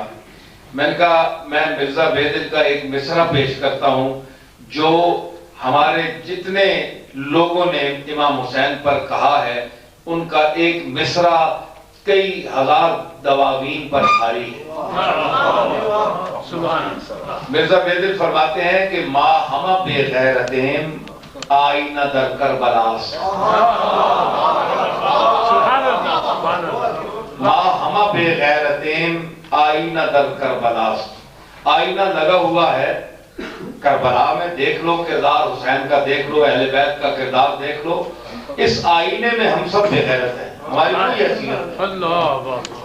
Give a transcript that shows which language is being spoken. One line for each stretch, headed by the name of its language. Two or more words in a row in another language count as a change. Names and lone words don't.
Urdu: میں نے کہا میں مرزا بیدل کا ایک مصرع پیش کرتا ہوں جو ہمارے جتنے لوگوں نے امام حسین پر کہا ہے ان کا ایک مصرع کئی ہزار دواوین پر بھاری ہے۔ مرزا بیدل فرماتے ہیں کہ
Persian: ما ہمہ بے غیرتیم آئینہ در کربلاس، ما ہمہ بے غیرتیم آئینہ در کربلاس،
Urdu: آئینہ لگا ہوا ہے کربلا میں، دیکھ لو کردار حسین کا، دیکھ لو اہل بیت کا کردار دیکھ لو، اس آئینے میں ہم سب بے غیرت ہیں، ہماری کوئی حیثیت نہیں۔